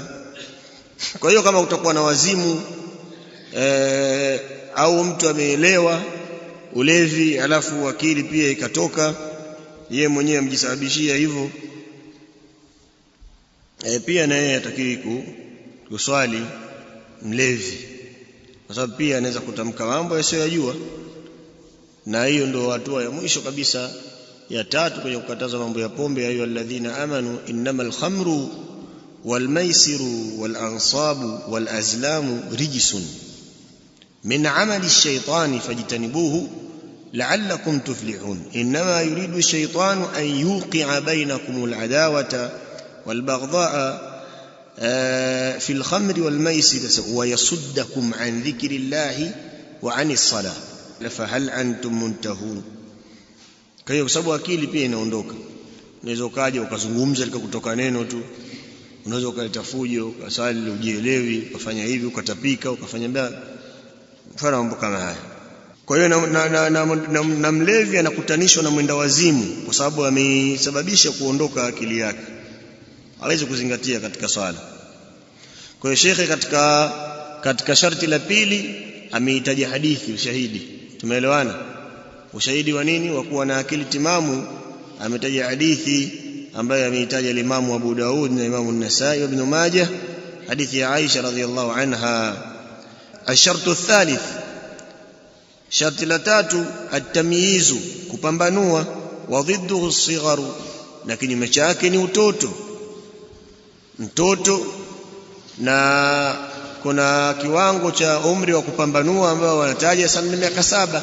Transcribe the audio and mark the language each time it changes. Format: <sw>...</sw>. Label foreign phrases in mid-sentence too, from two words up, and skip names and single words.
<sw>Kwa hiyo kama utakuwa na wazimu au mtu ameelewa ulevi alafu akili pia ikatoka, yeye mwenyewe amjisababishia hivyo, pia na yeye atakiwi kuswali mlevi, kwa sababu pia anaweza kutamka mambo yasiyojua. Na hiyo ndio hatua ya mwisho kabisa ya tatu kwenye kukataza mambo ya pombe.</sw> <ar>أيها الذين آمنوا إنما الخمر والميسر والأنصاب والأزلام رجس من عمل الشيطان فاجتنبوه لعلكم تفلحون. إنما يريد الشيطان أن يوقع بينكم العداوة والبغضاء في الخمر والميسر ويصدكم عن ذكر الله وعن الصلاة فهل أنتم منتهون.</ar> <sw>Kwa hiyo sababu akili pia inaondoka, unaweza ukaja ukazungumza likakutoka neno tu, unaweza ukaleta fujo, ukasali ujielewi, ukafanya hivi, ukatapika, ukafanya mfano mambo kama haya. Kwa hiyo na mlevi anakutanishwa na mwenda wazimu kwa sababu amesababisha kuondoka akili yake, hawezi kuzingatia katika swala. Kwa hiyo shekhe katika sharti la pili ameitaja hadithi, ushahidi. Tumeelewana? Ushahidi wa nini? Wa kuwa na akili timamu. Ametaja hadithi ambayo ameitaja Imam Abu Daud na Imam An-Nasa'i Ibn Majah, hadithi ya Aisha</sw> <ar>رضي الله عنها. الشرط الثالث,</ar> <sw>sharti la tatu, at-tamyiz, kupambanua.</sw> <ar>وضده الصغر,</ar> <sw>na kinyume chake ni utoto. Mtoto, na kuna kiwango cha umri wa kupambanua ambao wanataja sana miaka 7.</sw>